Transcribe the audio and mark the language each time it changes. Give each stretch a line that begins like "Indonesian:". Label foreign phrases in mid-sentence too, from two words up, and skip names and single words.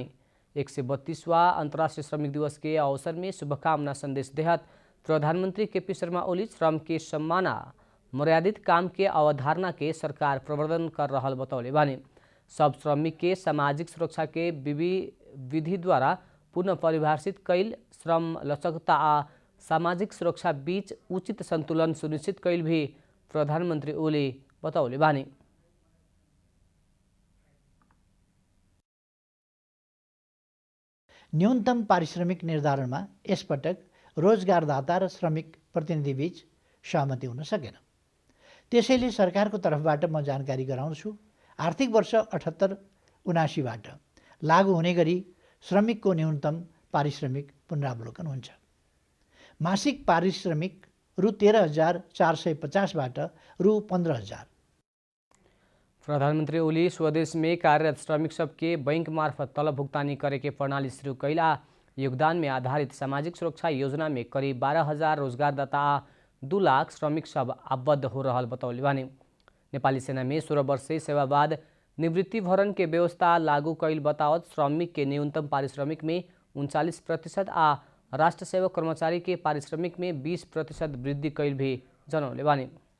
Bhojpuri: 132वां अंतर्राष्ट्रीय श्रमिक दिवस के अवसर में शुभकामना संदेश देहत प्रधानमंत्री केपी शर्मा ओली श्रम के सम्माना मर्यादित काम के अवधारणा के सरकार प्रवर्धन कर रहल बतौले बानी। सब श्रमिक के सामाजिक सुरक्षा के विधि द्वारा पुनः परिभाषित कैल, श्रम लचकता आ सामाजिक सुरक्षा बीच उचित संतुलन सुनिश्चित कैल भी प्रधानमंत्री ओली बतौले बानी।
Nepali: न्यूनतम पारिश्रमिक निर्धारणमा यसपटक रोजगारदाता र श्रमिक प्रतिनिधिबीच सहमति हुन सकेन। त्यसैले सरकारको तर्फबाट म जानकारी गराउँछु, आर्थिक वर्ष 78-79बाट लागू हुने गरी श्रमिकको न्यूनतम पारिश्रमिक पुनरावलोकन हुन्छ। मासिक पारिश्रमिक रु 13,450बाट रु 15,000।
Bhojpuri: प्रधानमंत्री ओली स्वदेश में कार्यरत श्रमिक सबके बैंक मार्फत तलब भुगतानी करे के प्रणाली शुरू कैला। योगदान में आधारित सामाजिक सुरक्षा योजना में करीब 12,000 रोजगारदाता 2 लाख श्रमिक सब आबद्ध हो रहल बतौले बानी। नेपाली सेना में 16 वर्षीय सेवा बाद निवृत्ति भरण के व्यवस्था लागू कैल बतावत श्रमिक के न्यूनतम पारिश्रमिक में 39% आ राष्ट्र सेवक कर्मचारी के पारिश्रमिक में 20% वृद्धि कैल भी जनौले बानी।